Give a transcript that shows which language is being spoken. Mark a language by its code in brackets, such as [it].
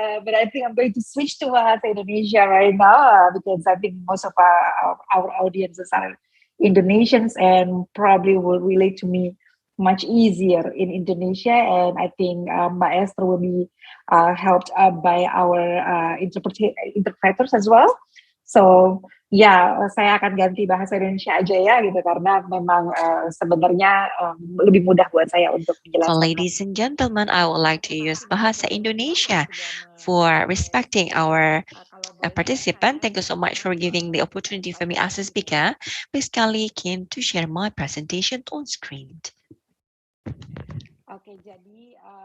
[en] But I think I'm going to switch to Bahasa Indonesia right now because I think most of our audiences are Indonesians and probably will relate to me much easier in Indonesia. And I think Mbak Esther will be helped by our interpreters as well. [id] So ya, saya akan ganti bahasa Indonesia aja ya gitu karena memang sebenarnya lebih mudah buat saya untuk menjelaskan. [en] So, ladies and gentlemen, I would like to use Bahasa Indonesia for respecting our participant. Thank you so much for giving the opportunity for me as a speaker. Please kindly keen to share my presentation on screen. [id] Oke, jadi